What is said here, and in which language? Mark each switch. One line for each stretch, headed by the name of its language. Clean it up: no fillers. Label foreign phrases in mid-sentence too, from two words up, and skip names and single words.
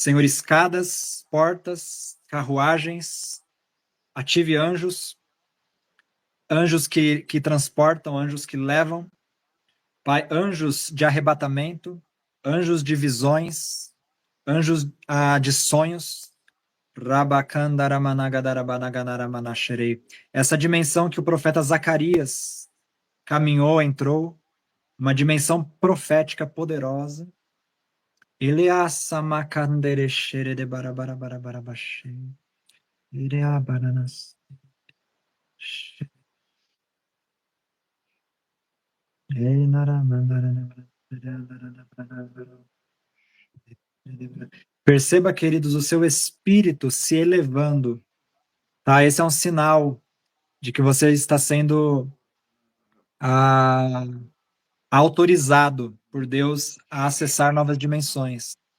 Portuguese: Senhor, escadas, portas, carruagens, ative anjos, anjos que transportam, anjos que levam, Pai, anjos de arrebatamento, anjos de visões, anjos de sonhos, Rabakandaramanagadaramanaganaramanasherei. Essa dimensão que o profeta Zacarias caminhou, entrou, uma dimensão profética poderosa. Eleasamakandereshere de barabarabarabarabashe. Ireabaranas. Perceba, queridos, o seu espírito se elevando, tá? Esse é um sinal de que você está sendo autorizado por Deus a acessar novas dimensões.